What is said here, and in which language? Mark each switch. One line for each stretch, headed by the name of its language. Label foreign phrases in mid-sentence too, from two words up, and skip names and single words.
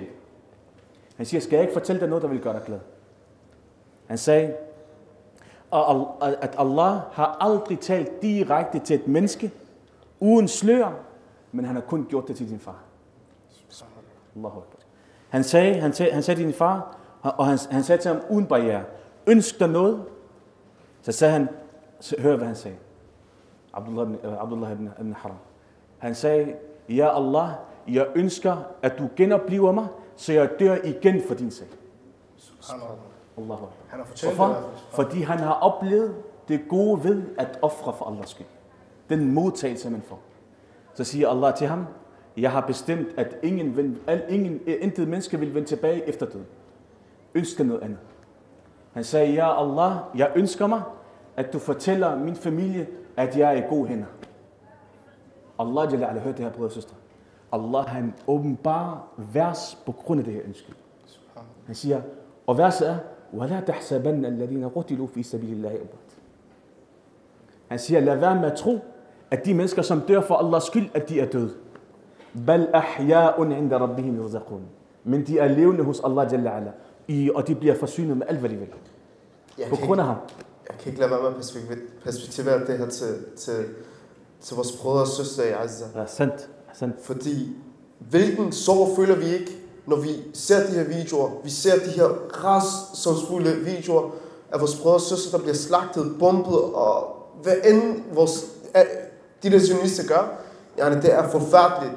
Danish: Han siger, skal jeg ikke fortælle dig noget, der vil gøre dig glad? Han sagde, at Allah har aldrig talt direkte til et menneske, uden slør, men han har kun gjort det til din far.
Arabic: الله أكبر.
Danish: Han sagde til din far, og han sagde til ham uden barriere, ønsk dig noget. Så sagde han, hør hvad han sagde. Abdullah ibn Haram. Han sagde, ja Allah, jeg ønsker, at du genopliver mig, så jeg dør igen for din sag.
Arabic: الله أكبر.
Danish: Hvorfor? Fordi han har oplevet det gode ved at ofre for Allahs skyld. Den modtagelse, man får. Så siger Allah til ham, jeg har bestemt, at intet menneske vil vende tilbage efter døden. Ønsker noget andet. Han sagde, ja Allah, jeg ønsker mig, at du fortæller min familie, at jeg er i gode hænder. Allah
Arabic: جل وعلا,
Danish: hørte det her, brødre og søstre. Allah, han åbenbarer vers på grund af det her ønske. Han siger, og verset er,
Arabic: وَلَا تَحْسَبَنَّ الَّذِينَ قُتِلُوا فِي سَبِيلِ اللَّهِ أَمْوَاتًا.
Danish: Han siger, lad være med at tro, at de mennesker, som dør for Allahs skyld, at de er døde.
Arabic: بَلْ أَحْيَاءٌ عِنْدَ رَبِّهِمْ يُرْزَقُونَ.
Danish: Men de er levende hos Allah
Arabic: جل وعلا,
Danish: og de bliver forsynet med alt, hvad de vil. På grund af ham. Jeg kan ikke lade være med at perspektivere det her til vores brødre og søstre i Azza. Ja, sandt. Fordi, hvilken sorg føler vi ikke, når vi ser de her videoer, vi ser de her rædselsfulde videoer af vores brødre og søstre, der bliver slagtet, bombet, og hvad end de der journalister gør, det er forfærdeligt.